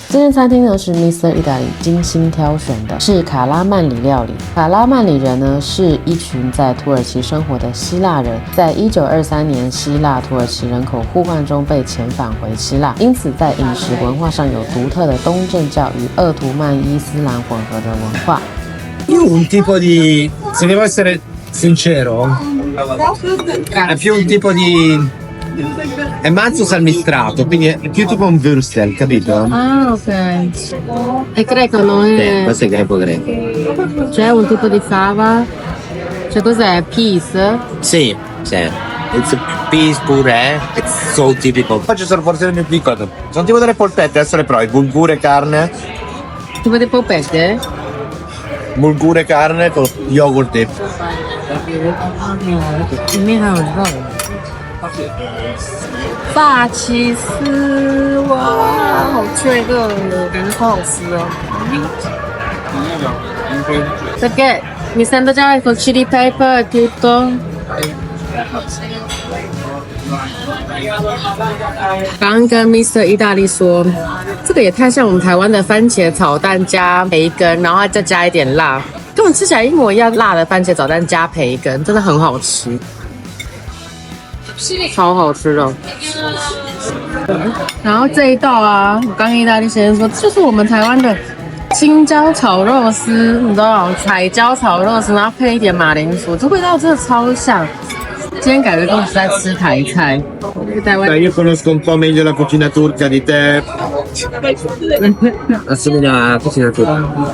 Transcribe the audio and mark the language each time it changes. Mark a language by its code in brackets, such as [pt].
[zh] 这间餐厅呢是 Mr. Italy 精心挑选的，是卡拉曼里料理。卡拉曼里人呢是一群在土耳其生活的希腊人，在1923年希腊土耳其人口互换中被遣返回希腊，因此在饮食文化上有独特的东正教与鄂图曼伊斯兰混合的文化。 [it] Più un tipo di, se devo essere sincero, è più un tipo di, è manzo salmistrato, quindi è più tipo un würstel, capito? Ah, ok. È greco, non è... Questo è greco. C'è un tipo di fava? Cioè cos'è? Peas? Sì, sì. [en] It's a peas puree. It's so typical. [it] Poi ci sono porzioni più piccole. Sono tipo delle polpette, adesso le provi. Bulgure carne. Tipo di polpette? Bulgure carne con yogurt dip. [zh] 里面还有肉。炸起司，哇，好脆热哦，感觉好好吃哦。 [it] Perché mi sento già con chili pepper e tutto. [zh] 刚刚跟 Mr. 意大利说，这个也太像我们台湾的番茄炒蛋加培根，然后再加一点辣，根本吃起来一模一样。辣的番茄炒蛋加培根，真的很好吃，超好吃的。然后这一道啊，我刚跟意大利先生说，就是我们台湾的青椒炒肉丝，你知道，彩椒炒肉丝，然后配一点马铃薯，这味道真的超像。今天感觉跟我是在吃台菜，台湾。 [it] Io conosco un po' meglio la cucina turca di te. Assomiglia alla cucina turca.